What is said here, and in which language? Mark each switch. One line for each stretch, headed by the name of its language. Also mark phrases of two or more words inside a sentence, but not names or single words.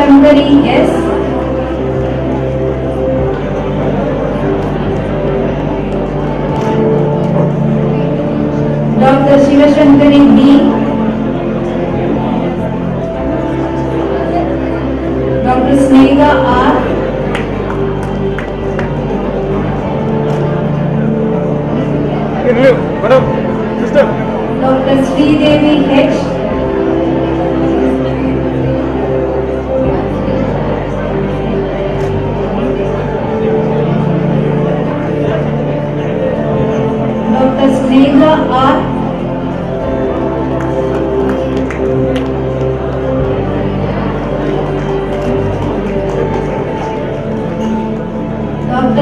English: Shankari S. Dr. Shiva Shankari B. Dr. Snega R. Madam, sister. Dr. Sridevi H. Dr. Snega R. Dr.